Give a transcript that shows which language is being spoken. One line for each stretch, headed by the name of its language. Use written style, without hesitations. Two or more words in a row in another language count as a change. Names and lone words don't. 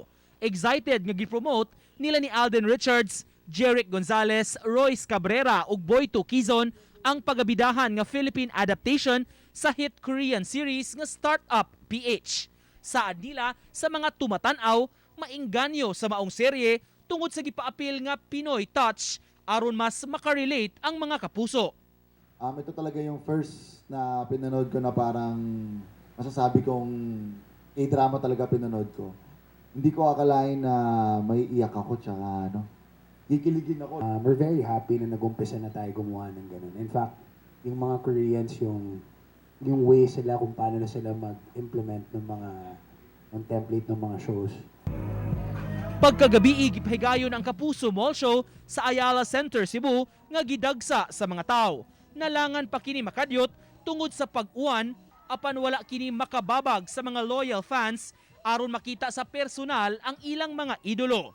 Cebuano: Excited nga gipromote nila ni Alden Richards, Jeric Gonzalez, Royce Cabrera ug Boyto Quizon ang pagabidahan nga
English: Philippine adaptation
Cebuano: sa
English: hit Korean series
Cebuano: nga Startup PH. Saad nila sa mga tumatan-aw maingganyo sa maong serye tungod sa gipaapil nga
English: Pinoy touch
Cebuano: aron mas makarelate ang mga kapuso.
Filipino: Ito talaga yung first na pinanood ko na parang masasabi kong K-drama talaga pinanood ko. Hindi ko akalain na may iyak ako tsaka kikiligin ako.
English: We're very happy
Filipino: na nag-umpisa na tayo gumawa ng ganun.
English: In fact,
Filipino: yung mga Koreans, yung way sila kung paano na sila mag-implement ng template ng mga shows.
Cebuano: Pagkagabi gipahigayon ang Kapuso Mall Show sa Ayala Center, Cebu nga gidagsa sa mga tao. Nalangan pa kini makadyot tungod sa pag-uwan apan wala kini makababag sa mga
English: loyal fans
Cebuano: aron makita sa personal ang ilang mga idolo.